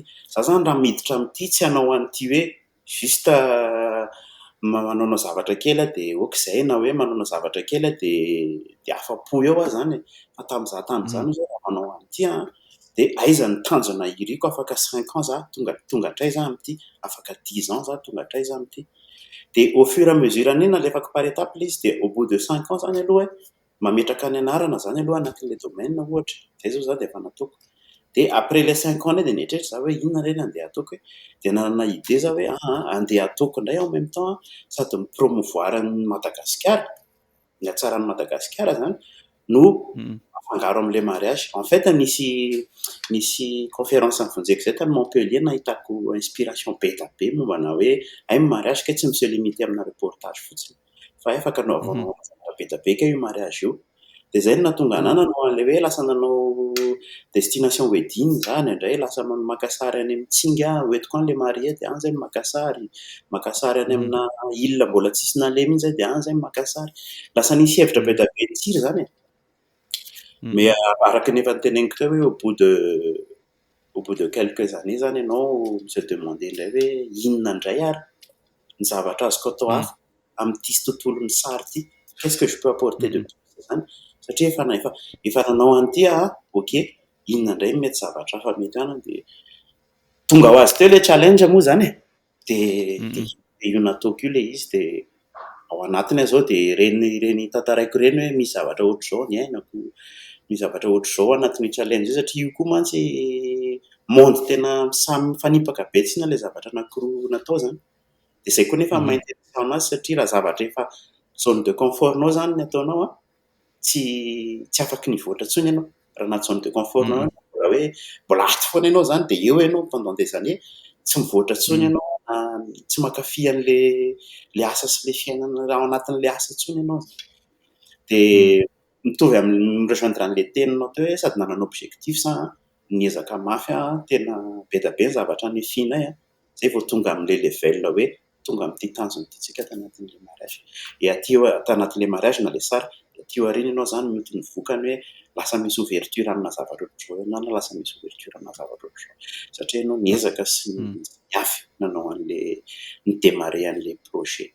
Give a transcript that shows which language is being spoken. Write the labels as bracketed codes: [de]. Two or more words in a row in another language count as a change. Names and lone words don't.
[mg] Za zany raha miditra amin'ity tsy hanao an'ity hoe juste manao zavatra kely dia okizay na hoe manao zavatra kely dia afa-po eo aho zany. Fa tamin'izany zao raha manao an'ity dia aiza ny tanjona iriko afaka 5 ans za tonga hatray za amin'ity, afaka 10 ans za tonga hatray za amin'ity. Dia [fr] au fur et à mesure [mg] an'iny nalefako [fr] par étape [mg] ilay izy dia [fr] au bout de 5 ans [mg] zany aloha mametraka ny anarana zany aloha anatin'ilay domaine ohatra. Izay zao za dia efa nataoko. de [fr] après les 5 ans [mg] de netretra za hoe inona reny andeha ataoko hoe de nanana idée za hoe andeha ataoko indray [fr] en même temps [mg] sady mipromouvoir ny Madagasikara ny hatsaran'ny Madagasikara zany no afangaro am'le mariage. En fait nisy conférence nivonjeko zay tany Montpellier nahitako inspiration be da be mombana hoe ay mariage ka tsy misy limité amina reportage fotsiny fa afaka anaovanao zavatra be da be ka io mariage io. De zay no nahatonga anahy nanao an'le hoe lasa nanao [en] destination wedding [mg] zany indray lasa maka sary any Mitsinga hoentiko any le marié de any zay maka sary any amina île mbola tsisy nalemy iny zay de any zay maka sary. Lasa nisy hevitra be da be tsiry zany e. Mais araky nefa niteneniko teo hoe [fr] au bout de quelques années [mg] zany ianao [fr] se demander [mg] indray hoe inona indray ary ny zavatra azoko atao hafa amin'ity sy tontolon'ny sary ity, [fr] qu'est-ce que je peux apporter de plus [mg] zany satria efa nanao an'ity ok inona indray mety zavatra hafa mety ana de tonga ho azy teo le challenge moa zany e de io nataoko io le izy de ao anatiny zao de reny tantaraiko reny hoe misy zavatra ohatr'izao ny ainako, misy zavatra ohatr'izao anatin'ny challenge io satria io koa mantsy monde tena samy mifanipaka be tsina le zavatra anankiroa natao zany. De zay koa nefa maintéressant anazy satria raha zavatra efa [fr] zone de confort [mg] nao zany ny ataonao tsy afaky nivoatra intsony ianao raha anaty [fr] zone de confort [mg] nao raha hoe mbola ato foana ianao zany de eo ianao [fr] pendant des années [mg] tsy mivoatra intsony ianao tsy mankafy an'le asa sy le fiainana raha ao anatin'le asa intsony ianao de mitovy amin'ny rejoindre an'le teninao teo hoe sady nanana objectif sa niezaka mafy tena be da be ny zavatra nifinay zay vao tonga amin'le level hoe tonga amin'ity tanjona ity tsika tanatin'le mariage e aty tanatin'le mariage na le sary aty aoriana ianao zany mety nivokany hoe lasa misy ouverture amina zavatra ohatr'izao na lasa misy ouverture amina zavatra ohatr'izao satria ianao niezaka sy niafy nanao an'le nidémarrer an'le projet.